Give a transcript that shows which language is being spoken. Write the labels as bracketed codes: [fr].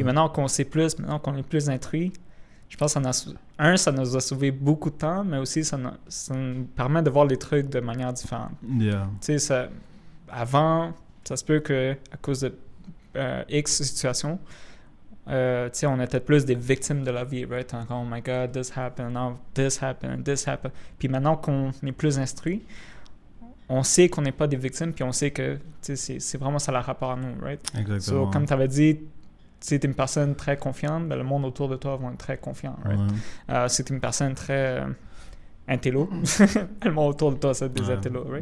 [fr] Et maintenant qu'on sait plus, maintenant qu'on est plus instruit, je pense que ça nous a sauvé beaucoup de temps, mais aussi ça nous permet de voir les trucs de manière différente. [en] Yeah. [fr] Tu sais, avant, ça se peut qu'à cause de X situations, on était plus des victimes de la vie, right? [en] Oh my God, this happened, now this happened, this happened. [fr] Puis maintenant qu'on est plus instruit, on sait qu'on n'est pas des victimes, puis on sait que c'est vraiment ça le rapport à nous, right? Exactement. So, comme tu avais dit, si tu es une personne très confiante, ben, le monde autour de toi va être très confiant, right? Ouais. Si tu es une personne très intello, le monde autour de toi, c'est des intellos, right?